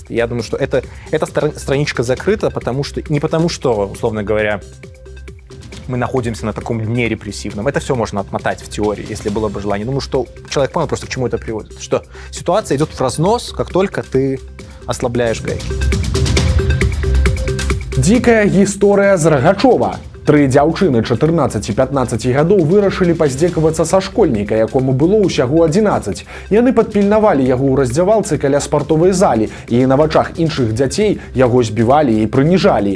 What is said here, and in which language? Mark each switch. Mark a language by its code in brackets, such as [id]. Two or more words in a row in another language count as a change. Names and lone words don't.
[ru] Я думаю, что эта страничка закрыта, не потому что, условно говоря, мы находимся на таком дне репрессивном. Это все можно отмотать в теории, если было бы желание. Думаю, что человек понял просто, к чему это приводит. Что ситуация идет в разнос, как только ты ослабляешь гайки. [be] Дзікая гісторыя з Рагачова. 3 дзяўчыны 14 і 15 гадоў вырашылі паздзекавацца са школьніка, якому было ўсяго 11. Яны падпільнавалі яго ў раздзявалцы каля спартовай залі, і на вачах іншых дзяцей яго збівалі і прыніжалі.